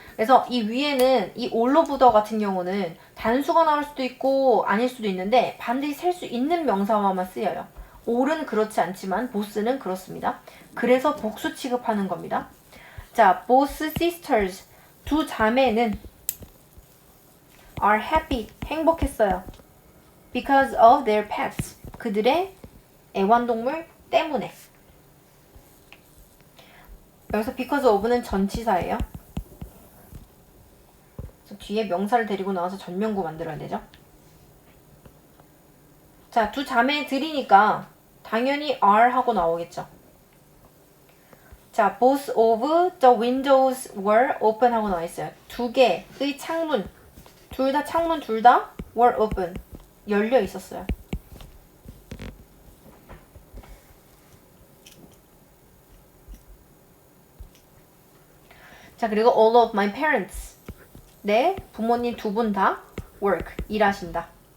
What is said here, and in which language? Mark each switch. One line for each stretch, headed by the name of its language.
Korean: 그래서 이 위에는 이 all of the 같은 경우는 단수가 나올 수도 있고 아닐 수도 있는데 반드시 셀 수 있는 명사와만 쓰여요. all은 그렇지 않지만 보스는 그렇습니다. 그래서 복수 취급하는 겁니다. 자,
English: both sisters
Korean: 두 자매는
English: are happy
Korean: 행복했어요.
English: because of their pets
Korean: 그들의 애완동물 때문에. 여기서 because of는 전치사예요. 그래서 뒤에 명사를 데리고 나와서 전명구 만들어야 되죠. 자, 두 자매들이니까 당연히 are 하고 나오겠죠.
English: 자, both of the windows were open
Korean: 하고 나와 있어요. 두 개의 창문, 창문 둘 다
English: were open,
Korean: 열려 있었어요. 자, 그리고
English: all of my parents,
Korean: 내 부모님 두 분 다 work, 일하신다.